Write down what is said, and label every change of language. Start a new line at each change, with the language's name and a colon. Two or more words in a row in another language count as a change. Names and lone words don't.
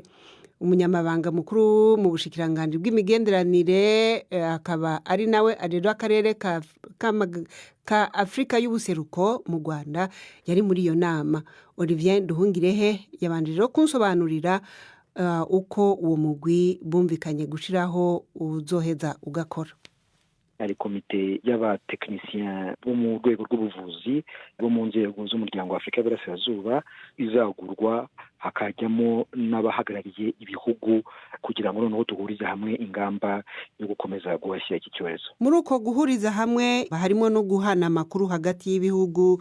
Rundi: Umunyamabanga mukuru mu bushikiranganji bw'imigenderanire akaba ari nawe arero akarere ka Afrika y'ubuseruko mu Rwanda yari muri iyo nama. Olivier Nduhungirehe yabanjije kunsobanurira uko uwo mugwi bumvikanye gushiraho uzoheza ugakora.
Kinyarwanda: Hari komite y'abatekinisiyen bo mu rwego rw'ubuvuzi bo mu nzego z'umuryango wa Afurika y'Iburasirazuba izagurwa hakajyamo n'abahagarariye ibihugu kugira ngo noneho duhurize hamwe ingamba yo gukomeza guhashya iki cyorezo. Muri uko guhuriza hamwe harimo no guhana amakuru hagati y'ibihugu.